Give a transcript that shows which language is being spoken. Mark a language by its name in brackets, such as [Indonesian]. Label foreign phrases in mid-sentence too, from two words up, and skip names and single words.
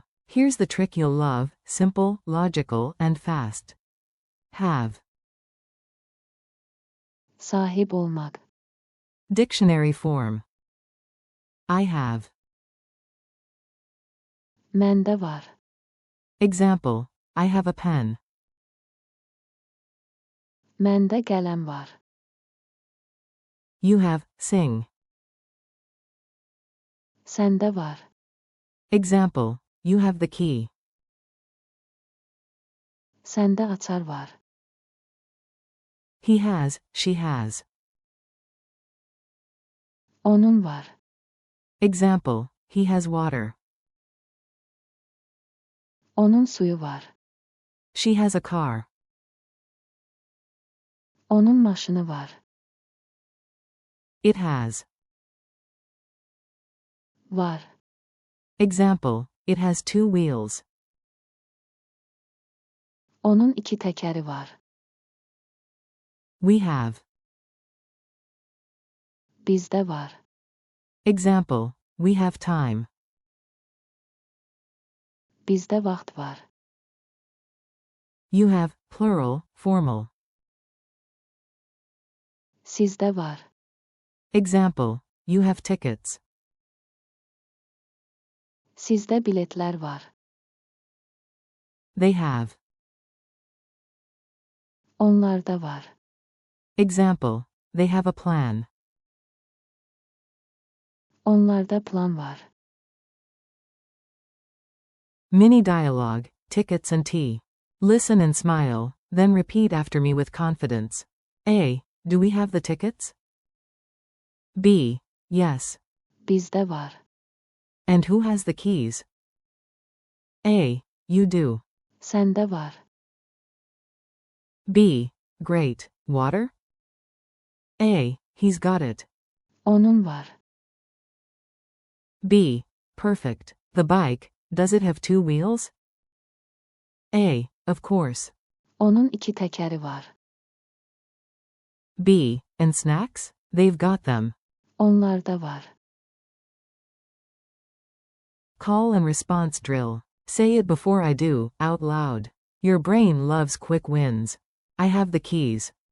[English] Here's the trick you'll love: simple, logical, and fast. Have. [Azerbaijani] Sahip olmaq. [English] Dictionary form. I have. [Azerbaijani] Mende var. [English] Example: I have a pen. [Azerbaijani] Mende qələm var. [English] You have, sing. [Azerbaijani] Səndə var. [English] Example: you have the key. [Azerbaijani] Səndə açar var. [English] He has, she has. [Azerbaijani] Onun var. [English] Example: he has water. [Azerbaijani] Onun suyu var. [English] She has a car. [Azerbaijani] Onun maşını var. [English] It has. [Azerbaijani] Var. [English] Example: it has two wheels. [Azerbaijani] Onun iki təkəri var. [English] We have. [Azerbaijani] Bizdə var. [English] Example: we have time. [Azerbaijani] Bizdə vaxt var. [English] You have, plural, formal. [Azerbaijani] Sizdə var. [English] Example: you have tickets. [Azerbaijani] Sizdə biletlər var. [English] They have. [Azerbaijani] Onlarda var. [English] Example: they have a plan. [Azerbaijani] Onlarda plan var. [English] Mini dialogue, tickets and tea. Listen and smile, then repeat after me with confidence. A. Do we have the tickets? B. Yes. [Azerbaijani] Bizdə var. [English] And who has the keys? A. You do. [Azerbaijani] Səndə var. [English] B. Great. Water? A. He's got it. [Azerbaijani] Onun var. [English] B. Perfect. The bike, does it have two wheels? A. Of course. [Azerbaijani] Onun iki təkəri var. [English] B. And snacks? They've got them. [Azerbaijani] Onlarda var. [English] Call and response drill. Say it before I do, out loud. Your brain loves quick wins. I have the keys.